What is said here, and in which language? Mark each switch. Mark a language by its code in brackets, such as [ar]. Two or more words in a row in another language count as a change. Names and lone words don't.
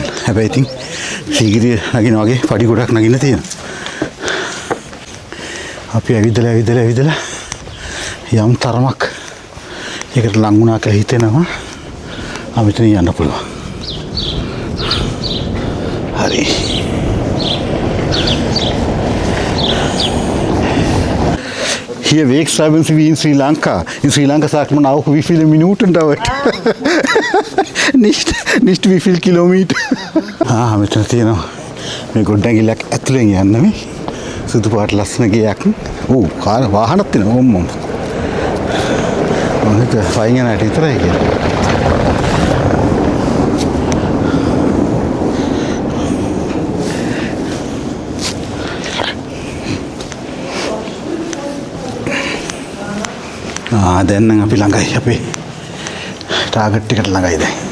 [si] හැබැයි ඉතින් සීගිරිය නගින වගේ පඩි ගොඩක් නගින්න තියෙනවා. අපි ඇවිදලා යම් තරමක් ඒකට ලං වුණා කියලා හිතෙනවා. අපිට යන්න පුළුවන්. හරි. [de] Hier weg schreiben Sie wie in Sri Lanka. In Sri Lanka sagt man auch, wie viele Minuten dauert. nicht wie viel Kilometer. [si] මෙතන තියෙනවා මේ ගොඩනැගිල්ලක් ඇතුලෙන් යන්න මේ සුදු පාට ලස්සන ගයක්. කාර වාහනත් තියෙනවා මම හිතුවා ෆයින් යනට විතරයි කියලා. දැන් නම් අපි ළඟයි අපේ ටාගට් එකට ළඟයි දැන්.